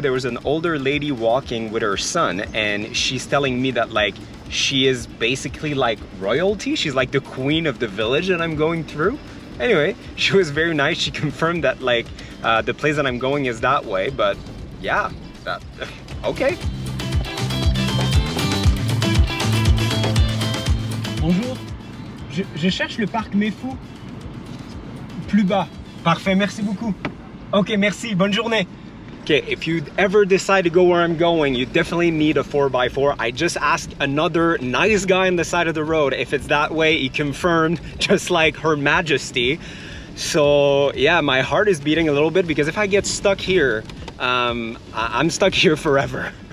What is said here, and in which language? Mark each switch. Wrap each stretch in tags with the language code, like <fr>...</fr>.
<en>There was an older lady walking with her son, and she's telling me that like she is basically like royalty. She's like the queen of the village that I'm going through. Anyway, she was very nice. She confirmed that like the place that I'm going is that way, but yeah, okay.</en> <fr>Bonjour, je cherche le parc Méfou. Plus bas. Parfait, merci beaucoup. Ok, merci, bonne journée.</fr> <en>Okay, if you ever decide to go where I'm going, you definitely need a 4x4. I just asked another nice guy on the side of the road if it's that way. He confirmed, just like Her Majesty. So yeah, my heart is beating a little bit because if I get stuck here, I'm stuck here forever.</en>